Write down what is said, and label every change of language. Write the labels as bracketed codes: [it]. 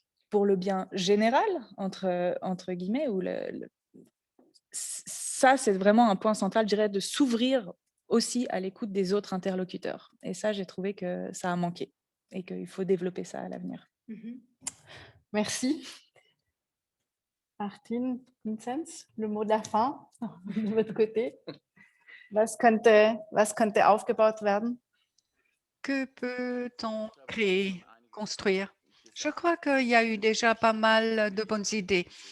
[fr] pour le bien général, entre guillemets, ou ça, c'est vraiment un point central, je dirais, de s'ouvrir aussi à l'écoute des autres interlocuteurs. Et ça, j'ai trouvé que ça a manqué et qu'il faut développer ça à l'avenir. Merci. Martin, Vinzenz, le mot de la fin de votre côté. [de] Was könnte aufgebaut werden? [fr] Que peut-on créer, construire? Je crois qu'il y a eu déjà pas mal de bonnes idées.